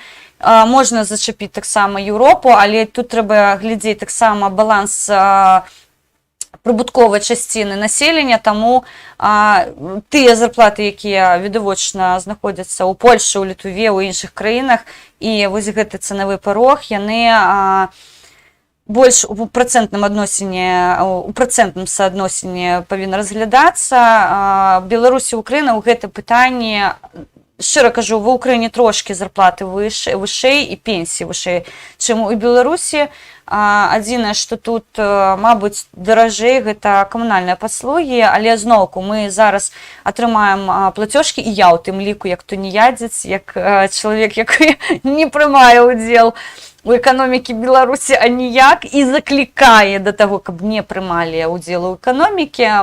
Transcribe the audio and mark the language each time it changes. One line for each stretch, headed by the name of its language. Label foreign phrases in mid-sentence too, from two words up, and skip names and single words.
Belarusian: Можна зачапіць таксама Еўропу, але тут трэба глядзець таксама баланс прыбутковай часціны населення, таму тыя зарплаты, якія відавочна знаходзяцца ў Польшы, у Літве, у іншых краінах, і вось гэты цэнавы парог, яны больш у працэнтным саадносіне павінны разглядацца. Беларусь і Ўкраіна ў гэтым пытанні
Ukrainian: Щиро кажу, в Україні трошки зарплати
Belarusian: вышэй і пенсії вышэй, чым у Беларусі. Адзінае, што тут, мабыць, даражэй гэта камунальныя паслугі, але зноўку мы зараз атрымаем плацёжкі, і я ў тым ліку, як туніядзец, як чалавек, які не прымае ўдзел у эканомікі Беларусі аніяк і заклікае да таго, каб не прымалі ўдзел у эканомікі.